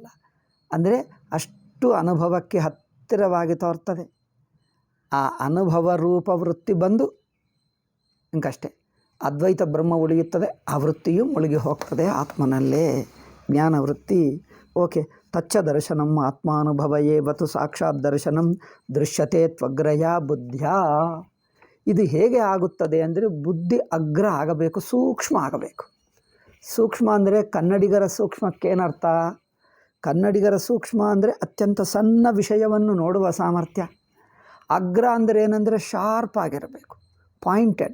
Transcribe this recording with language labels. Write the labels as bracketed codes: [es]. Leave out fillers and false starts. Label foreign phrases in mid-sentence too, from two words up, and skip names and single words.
[kn] ಅಂದರೆ ಅಷ್ಟು ಅನುಭವಕ್ಕೆ ಹತ್ತಿರವಾಗಿ ತೋರ್ತದೆ. ಆ ಅನುಭವ ರೂಪ ವೃತ್ತಿ ಬಂದು ಇಂಕಷ್ಟೇ ಅದ್ವೈತ ಬ್ರಹ್ಮ ಉಳಿಯುತ್ತದೆ. ಆ ವೃತ್ತಿಯು ಮುಳುಗಿ ಹೋಗ್ತದೆ ಆತ್ಮನಲ್ಲೇ, ಜ್ಞಾನವೃತ್ತಿ. ಓಕೆ. [sa] ತಚ್ಚ ದರ್ಶನಂ ಆತ್ಮಾನುಭವ ಏವತು ಸಾಕ್ಷಾತ್ ದರ್ಶನಂ ದೃಶ್ಯತೆ ತ್ವಗ್ರಯ ಬುದ್ಧ್ಯಾ. [kn] ಇದು ಹೇಗೆ ಆಗುತ್ತದೆ ಅಂದರೆ ಬುದ್ಧಿ ಅಗ್ರ ಆಗಬೇಕು, ಸೂಕ್ಷ್ಮ ಆಗಬೇಕು. ಸೂಕ್ಷ್ಮ ಅಂದರೆ ಕನ್ನಡಿಗರ ಸೂಕ್ಷ್ಮಕ್ಕೇನರ್ಥ? ಕನ್ನಡಿಗರ ಸೂಕ್ಷ್ಮ ಅಂದರೆ ಅತ್ಯಂತ ಸಣ್ಣ ವಿಷಯವನ್ನು ನೋಡುವ ಸಾಮರ್ಥ್ಯ. ಅಗ್ರ ಅಂದರೆ ಏನಂದರೆ ಶಾರ್ಪ್ ಆಗಿರಬೇಕು, ಪಾಯಿಂಟೆಡ್.